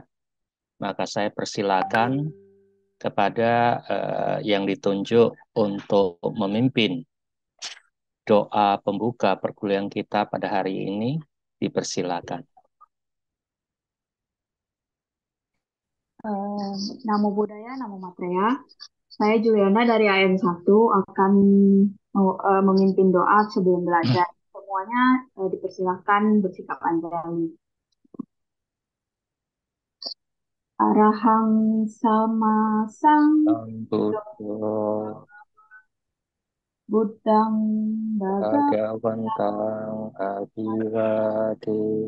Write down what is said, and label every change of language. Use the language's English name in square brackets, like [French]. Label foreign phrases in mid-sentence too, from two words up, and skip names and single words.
[Indonesian] Maka saya persilakan kepada yang ditunjuk untuk memimpin doa pembuka perkuliahan kita pada hari ini, dipersilakan. [Pali] Eh, Namo Buddhaya, Namo Maitreya. [Indonesian] Saya Juliana dari AM1 akan memimpin doa sebelum belajar. Semuanya dipersilahkan bersikap anjali. [Pali] Arahang sama sang Buddha Buddhang Bhagavad Bhagavantang Abhivade